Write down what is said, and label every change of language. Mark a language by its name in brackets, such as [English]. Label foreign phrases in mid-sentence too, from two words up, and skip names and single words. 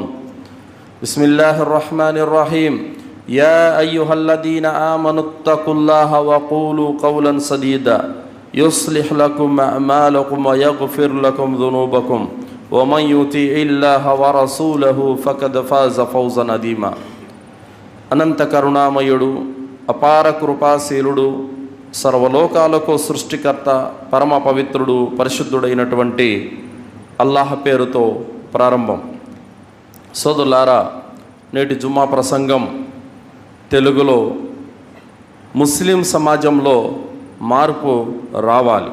[Arabic] بسم الله الرحمن الرحيم. يا أيها الذين آمنوا اتقوا الله وقولوا قولا سديدا يصلح لكم أعمالكم ويغفر لكم ذنوبكم ومن يطيع الله ورسوله فقد فاز فوزا عظيما. [Telugu] అనంత కరుణామయుడు, అపార కృపాశీలుడు, సర్వలోకాలకు సృష్టికర్త, పరమ పవిత్రుడు, పరిశుద్ధుడైనటువంటి అల్లాహ్ పేరుతో ప్రారంభం. సోదరులారా, నేటి జుమ్మా ప్రసంగం తెలుగులో ముస్లిం సమాజంలో మార్పు రావాలి.